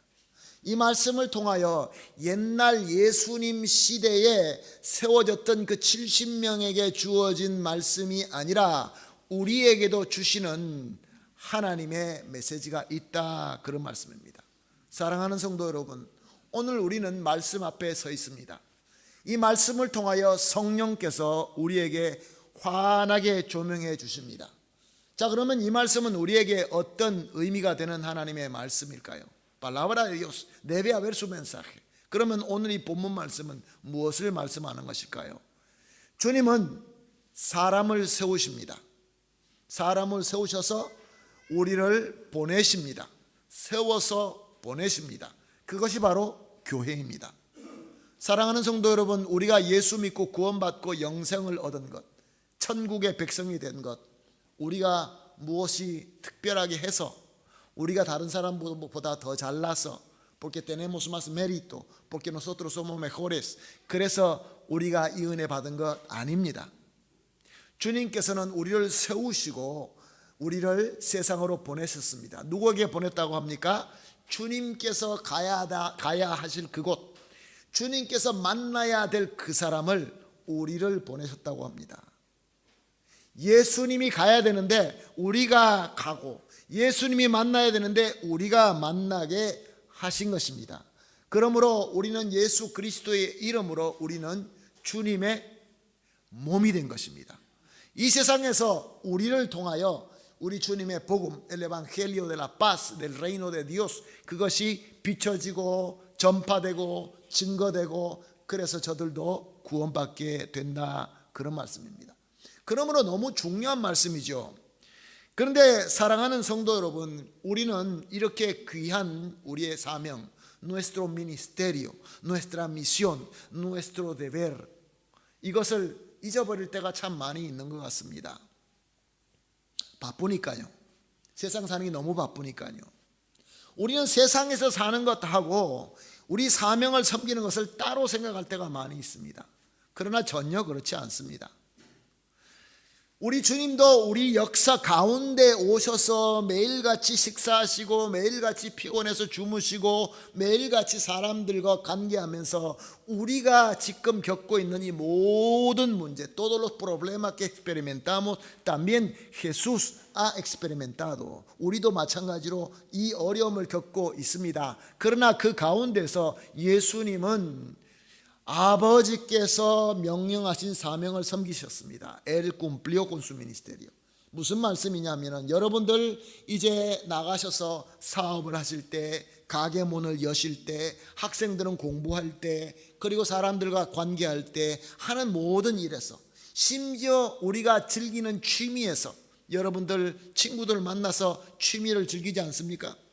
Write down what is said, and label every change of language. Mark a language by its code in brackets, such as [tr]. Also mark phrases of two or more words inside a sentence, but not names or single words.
[ko] 이 말씀을 통하여 옛날 예수님 시대에 세워졌던 그 70명에게 주어진 말씀이 아니라 우리에게도 주시는 하나님의 메시지가 있다, 그런 말씀입니다. 사랑하는 성도 여러분, 오늘 우리는 말씀 앞에 서 있습니다. 이 말씀을 통하여 성령께서 우리에게 환하게 조명해 주십니다. 자, 그러면 이 말씀은 우리에게 어떤 의미가 되는 하나님의 말씀일까요? [es] Palabra de Dios debe haber su mensaje. [ko] 그러면 오늘 이 본문 말씀은 무엇을 말씀하는 것일까요? 주님은 사람을 세우십니다. 사람을 세우셔서 우리를 보내십니다. 세워서 보내십니다. 그것이 바로 교회입니다. 사랑하는 성도 여러분, 우리가 예수 믿고 구원받고 영생을 얻은 것, 천국의 백성이 된 것, 우리가 무엇이 특별하게 해서, 우리가 다른 사람보다 더 잘나서, [es] porque tenemos más mérito, porque nosotros somos mejores, [ko] 그래서 우리가 이 은혜 받은 것 아닙니다. 주님께서는 우리를 세우시고 우리를 세상으로 보내셨습니다. 누구에게 보냈다고 합니까? 주님께서 가야 하실 그곳, 주님께서 만나야 될 그 사람을 우리를 보내셨다고 합니다. 예수님이 가야 되는데 우리가 가고, 예수님이 만나야 되는데 우리가 만나게 하신 것입니다. 그러므로 우리는 예수 그리스도의 이름으로 우리는 주님의 몸이 된 것입니다. 이 세상에서 우리를 통하여 우리 주님의 복음, [es] el evangelio de la paz, del reino de Dios, [ko] 그것이 비춰지고 전파되고 증거되고, 그래서 저들도 구원받게 된다, 그런 말씀입니다. 그러므로 너무 중요한 말씀이죠. 그런데 사랑하는 성도 여러분, 우리는 이렇게 귀한 우리의 사명, [es] nuestro ministerio, nuestra misión, nuestro deber, [ko] 이것을 잊어버릴 때가 참 많이 있는 것 같습니다. 바쁘니까요. 세상 사는 게 너무 바쁘니까요. 우리는 세상에서 사는 것하고 우리 사명을 섬기는 것을 따로 생각할 때가 많이 있습니다. 그러나 전혀 그렇지 않습니다. 우리 주님도 우리 역사 가운데 오셔서 매일같이 식사하시고 매일같이 피곤해서 주무시고 매일같이 사람들과 관계하면서 우리가 지금 겪고 있는 이 모든 문제, [es] todos los problemas que experimentamos, también Jesús ha experimentado. [ko] 우리도 마찬가지로 이 어려움을 겪고 있습니다. 그러나 그 가운데서 예수님은 아버지께서 명령하신 사명을 섬기셨습니다. [es] Él cumplió con su ministerio. [ko] 무슨 말씀이냐면은 여러분들 이제 나가셔서 사업을 하실 때, 가게 문을 여실 때, 학생들은 공부할 때, 그리고 사람들과 관계할 때 하는 모든 일에서, 심지어 우리가 즐기는 취미에서, 여러분들 친구들 만나서 취미를 즐기지 않습니까?